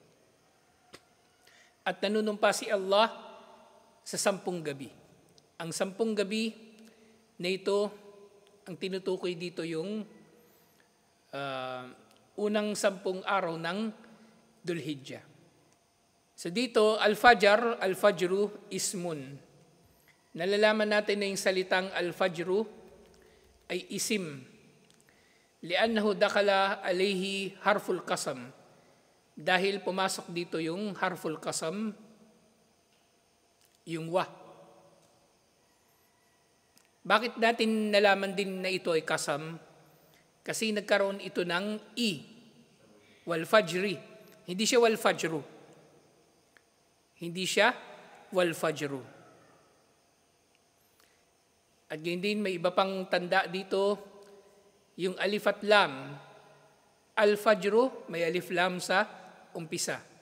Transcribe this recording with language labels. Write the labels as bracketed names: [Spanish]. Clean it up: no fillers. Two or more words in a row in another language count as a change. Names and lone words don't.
[Filipino] At nanunumpa si Allah sa 10 gabi. Ang 10 gabi na ito, ang tinutukoy dito yung unang 10 araw ng Dhul-Hijjah. So dito, [Arabic] al-fajru, ismun. [Filipino] Nalalaman natin na yung salitang al-fajru ay isim. [Arabic] Li'annahu dakala alayhi harful qasam. [Filipino] Dahil pumasok dito yung [Arabic] harful qasam, [Filipino] yung wa. Bakit natin nalaman din na ito ay qasam? Kasi nagkaroon ito ng i, [Arabic] wal fajri. [Filipino] Hindi siya [Arabic] wal fajru. [Filipino] Hindi siya [Arabic] wal fajru. [Filipino] At ganyan din, may iba pang tanda dito, yung alif at lam. Al-fajru, may [Arabic] alif lam [Filipino] sa umpisa.